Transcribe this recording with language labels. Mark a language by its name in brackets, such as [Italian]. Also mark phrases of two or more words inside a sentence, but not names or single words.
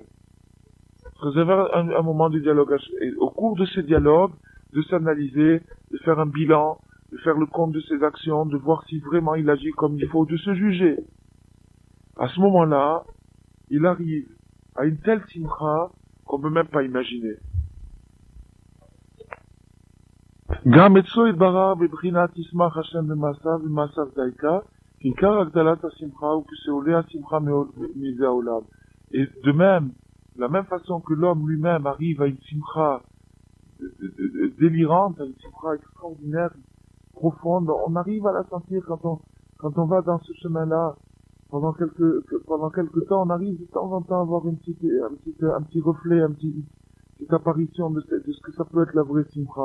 [French] Se réserver un moment de dialogue avec Hachem. Et au cours de ces dialogues, de s'analyser, de faire un bilan, de faire le compte de ses actions, de voir si vraiment il agit comme il faut, de se juger. À ce moment-là, il arrive à une telle simcha qu'on ne peut même pas imaginer. [Hebrew] גם אצלו יתברר בבחינת ישמח השם במעשיו ובמעשיו דייקה, עיקר הגדלת השמחה הוא כשעולה השמחה מזה העולם. [French] Et de même, de la même façon que l'homme lui-même arrive à une simcha délirante, à une simcha extraordinaire, profonde, on arrive à la sentir quand on va dans ce chemin-là. Pendant quelque temps, on arrive de temps en temps à avoir un petit reflet, une petite apparition de ce que ça peut être la vraie simcha.